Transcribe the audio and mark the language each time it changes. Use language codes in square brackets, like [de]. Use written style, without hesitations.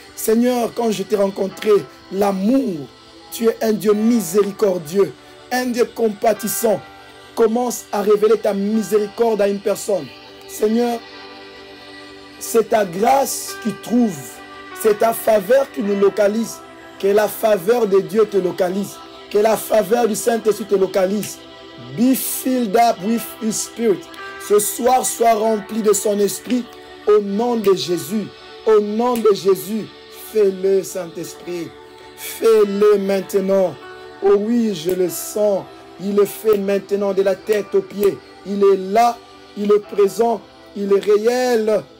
[fr] Seigneur, quand je t'ai rencontré, l'amour, tu es un Dieu miséricordieux, un Dieu compatissant. Commence à révéler ta miséricorde à une personne. Seigneur, c'est ta grâce qui trouve, c'est ta faveur qui nous localise. Que la faveur de Dieu te localise, que la faveur du Saint-Esprit te localise. [en] Be filled up with His Spirit. [fr] Ce soir, sois rempli de son esprit au nom de Jésus. Au nom de Jésus, fais-le, Saint-Esprit. Fais-le maintenant. Oh oui, je le sens. Il le fait maintenant de la tête aux pieds. Il est là, il est présent, il est réel.